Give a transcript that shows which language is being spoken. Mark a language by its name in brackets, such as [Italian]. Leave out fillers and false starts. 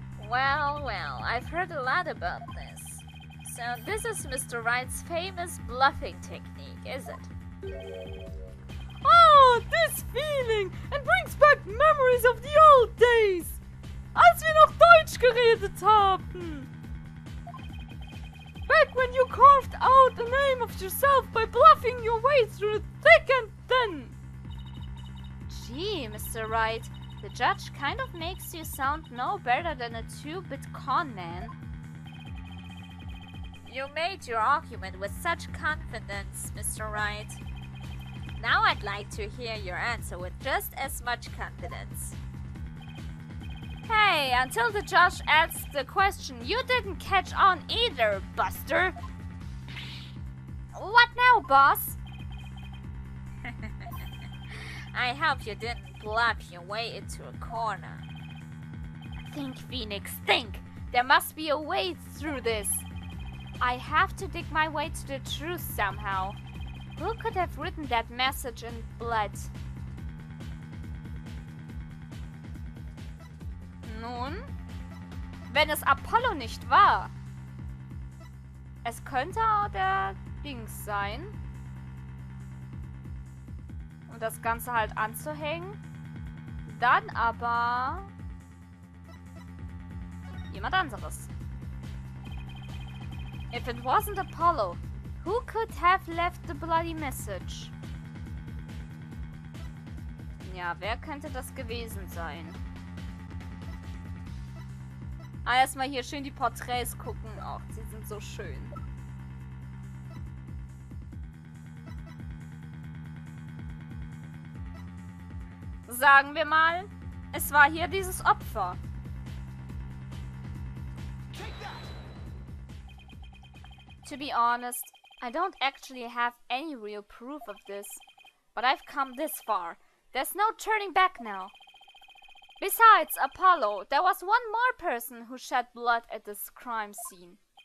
[English] Well, I've heard a lot about this. So this is Mr. Wright's famous bluffing technique, is it? Ah, this feeling! It brings back memories of the old days! [German] Als wir noch Deutsch geredet haben! [English] Back when you carved out the name of yourself by bluffing your way through thick and thin! Gee, Mr. Wright, the judge kind of makes you sound no better than a 2-bit con man. You made your argument with such confidence, Mr. Wright. Now I'd like to hear your answer with just as much confidence. Hey, until the judge asks the question, you didn't catch on either, Buster. What now, boss? I hope you didn't bluff your way into a corner. Think, Phoenix, think! There must be a way through this. I have to dig my way to the truth somehow. Who could have written that message in blood? [German] Nun, wenn es Apollo nicht war. Es könnte auch der Dings sein. Und das Ganze halt anzuhängen. Dann aber jemand anderes. [English] If it wasn't Apollo, who could have left the bloody message? [German] Ja, wer könnte das gewesen sein? Erstmal hier schön die Porträts gucken. Ach, sie sind so schön. Sagen wir mal, es war hier dieses Opfer. [English] To be honest, I don't actually have any real proof of this. But I've come this far. There's no turning back now. Besides Apollo, there was one more person who shed blood at this crime scene.